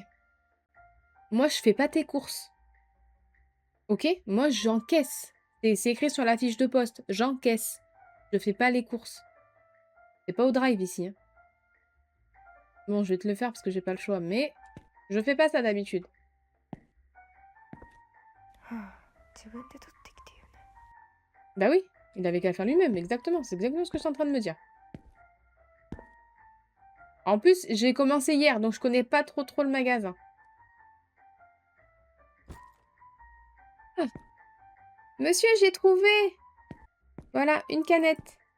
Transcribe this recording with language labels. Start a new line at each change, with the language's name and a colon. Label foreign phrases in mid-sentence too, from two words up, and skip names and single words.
French: Moi, je fais pas tes courses. Ok? Moi, j'encaisse. C'est écrit sur la fiche de poste. J'encaisse. Je fais pas les courses. C'est pas au drive ici. Hein. Bon, je vais te le faire parce que j'ai pas le choix. Mais je fais pas ça d'habitude.
Japanese: はあ、自分で取ってきてよね。
French: Bah oui, il avait qu'à le faire lui-même. Exactement. C'est exactement ce que je suis en train de me dire. En plus, j'ai commencé hier, donc je connais pas trop le magasin. Ah. Monsieur, j'ai trouvé! Voilà, une canette.